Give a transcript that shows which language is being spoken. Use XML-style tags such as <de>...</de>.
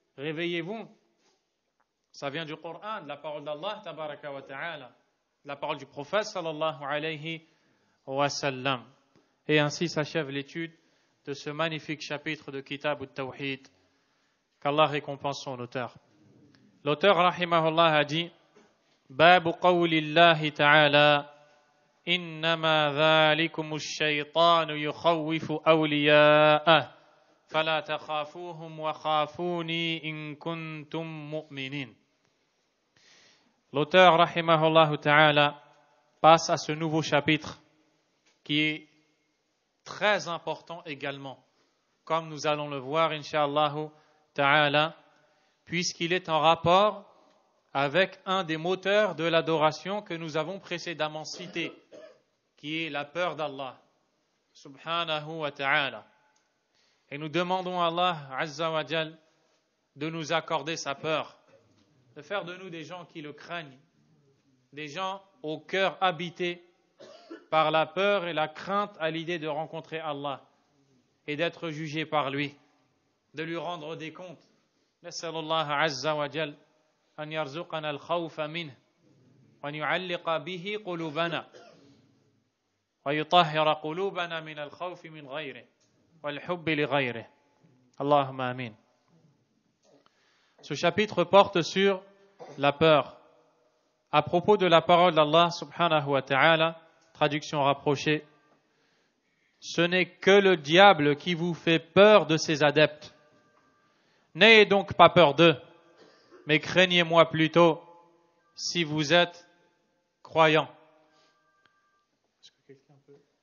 <fr>Réveillez-vous, ça vient du Coran, de la parole d'Allah tabaraka wa ta'ala, la parole du prophète sallallahu alayhi wa sallam. Et ainsi s'achève l'étude de ce magnifique chapitre de Kitab al-Tawhid, qu'Allah récompense son auteur. L'auteur rahimahullah a dit</fr> <ar>باب قول الله تعالى إنما ذلكم الشيطان يخوف أولياءه فلا تخافوهم وخافوني إن كنتم مؤمنين.</ar> <fr>L'auteur rahimahullah ta'ala passe à ce nouveau chapitre qui est très important également, comme nous allons le voir incha'Allah ta'ala, puisqu'il est en rapport avec un des moteurs de l'adoration que nous avons précédemment cité, qui est la peur d'Allah, subhanahu wa ta'ala. Et nous demandons à Allah, azza wa jal, de nous accorder sa peur, de faire de nous des gens qui le craignent, des gens au cœur habité par la peur et la crainte à l'idée de rencontrer Allah et d'être jugé par lui, de lui rendre des comptes.</fr> <ar>Nas'alullah azza wa jal أن يرزقنا الخوف منه وأن يعلق به قلوبنا ويطهر قلوبنا من الخوف من غيره والحب لغيره اللهم آمين.</ar> <fr>Ce chapitre porte sur la peur. À propos de la parole d'Allah subhanahu wa ta'ala, traduction rapprochée, ce n'est que le diable qui vous fait peur de ses adeptes. N'ayez donc pas peur d'eux, mais craignez-moi plutôt si vous êtes croyants. Est-ce que quelqu'un peut...</fr>